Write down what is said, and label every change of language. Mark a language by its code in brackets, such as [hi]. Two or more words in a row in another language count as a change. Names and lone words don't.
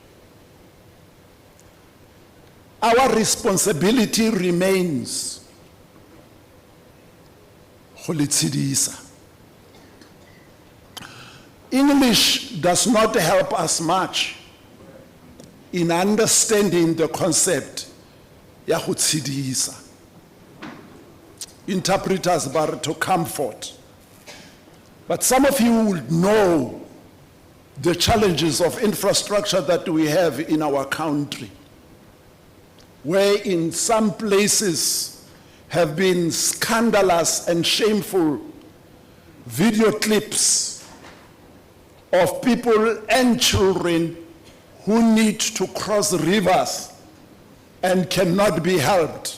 [en] Our responsibility remains Holitsidisa. English does not help us much in understanding the concept [tn] ya go tshedisa. [en] Interpreters bar to comfort. But some of you will know the challenges of infrastructure that we have in our country, where in some places have been scandalous and shameful video clips of people and children who need to cross rivers and cannot be helped.